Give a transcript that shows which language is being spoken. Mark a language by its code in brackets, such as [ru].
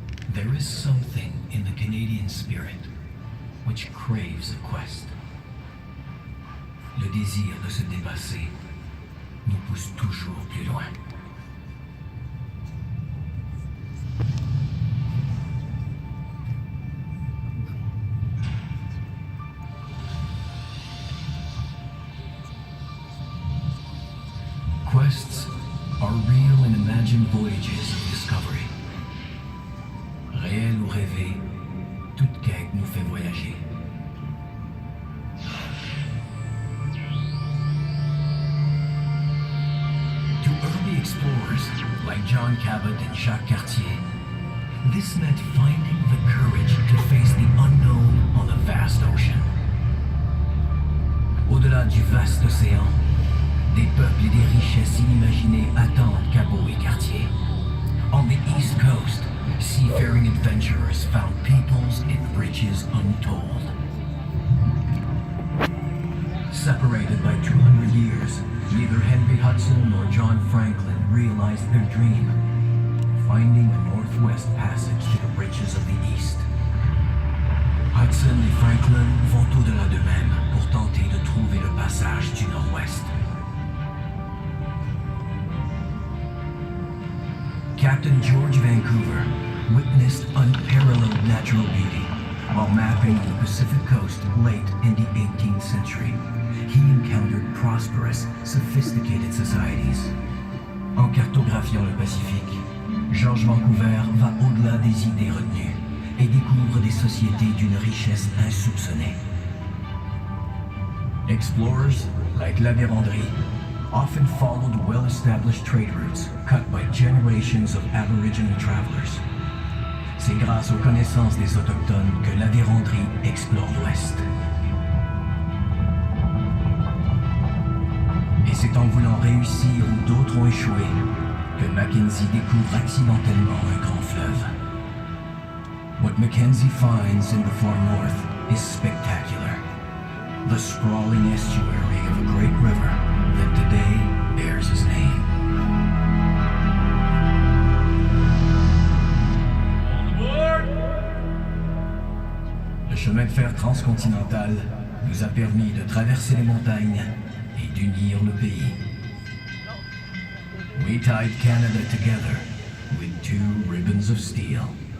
[en] There is something in the Canadian spirit which craves a quest. [fr] Le désir de se dépasser nous pousse toujours plus loin. [en] Quests are real and imagined voyages of discovery. [fr] Réel ou rêvé, toute quête nous fait voyager. [en] To early explorers like John Cabot and Jacques Cartier, this meant finding the courage to face the unknown on the vast ocean. [fr] Au-delà du vaste océan, des peuples et des richesses inimaginées attendent Cabot et Cartier. [en] On the East Coast, seafaring adventurers found peoples and riches untold. Separated by 200 years, neither Henry Hudson nor John Franklin realized their dream, finding the Northwest Passage to the riches of the East. [fr] Hudson et Franklin vont au-delà d'eux-mêmes pour tenter de trouver le passage du Nord-Ouest. [en] Captain George Vancouver witnessed unparalleled natural beauty while mapping the Pacific coast late in the 18th century. He encountered prosperous, sophisticated societies. [fr] En cartographiant le Pacifique, George Vancouver va au-delà des idées retenues et découvre des sociétés d'une richesse insoupçonnée. [en] Explorers, like La Vérendrye, often followed well-established trade routes cut by generations of Aboriginal travelers. [fr] C'est grâce aux connaissances des Autochtones que La Vérendrye explore l'Ouest. Et c'est en voulant réussir où d'autres ont échoué que Mackenzie découvre accidentellement un grand fleuve. [en] What Mackenzie finds in the far north is spectacular. The sprawling estuary of a great river that today bears his name. [fr] Le chemin de fer transcontinental nous a permis de traverser les montagnes et d'unir le pays. [en] We tied Canada together with 2 ribbons of steel.